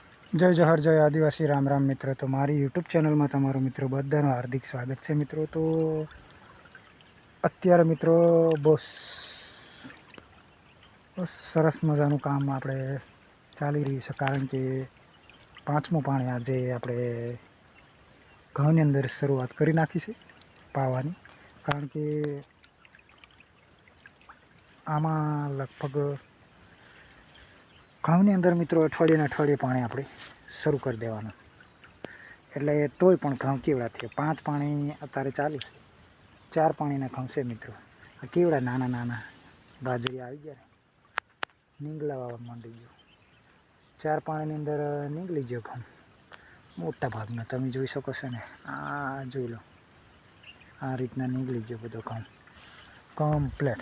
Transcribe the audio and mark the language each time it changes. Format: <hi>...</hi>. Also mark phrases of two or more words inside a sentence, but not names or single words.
<gu>જય જોહર જય આદિવાસી રામ રામ મિત્ર। તો મારી યૂટ્યૂબ ચૅનલ માં તમારું મિત્રો બધાનું</gu> <hi>हार्दिक स्वागत है</hi> <gu>मित्रों। તો અત્યારે મિત્રો બસ સરસ મજાનું કામ આપણે ચાલી રહ્યું છે, કારણ કે પાંચમો પાણી આજે આપણે ઘઉંની અંદર શરૂઆત કરી નાખી છે પાવાની। કારણ કે આમાં લગભગ ઘઉંની અંદર મિત્રો અઠવાડિયે પાણી આપણે શરૂ કર દેવાનું, એટલે તોય પણ ઘઉં કેવડા થે। 5 પાણી અત્યારે ચાલુ છે, 4 પાણીના ઘઉં છે મિત્રો। આ કેવડા નાના નાના બાજરી આઈ ગયા, નીંગલા વાવા માંડી ગયો। 4 પાણીની અંદર નીંગલી ગયો ઘઉં મોટા ભાગના, તમે જોઈ શકો છો ને। આ જોઈ લો, આ રીતના નીંગલી ગયો બધો ઘઉં કમ્પ્લીટ।</gu>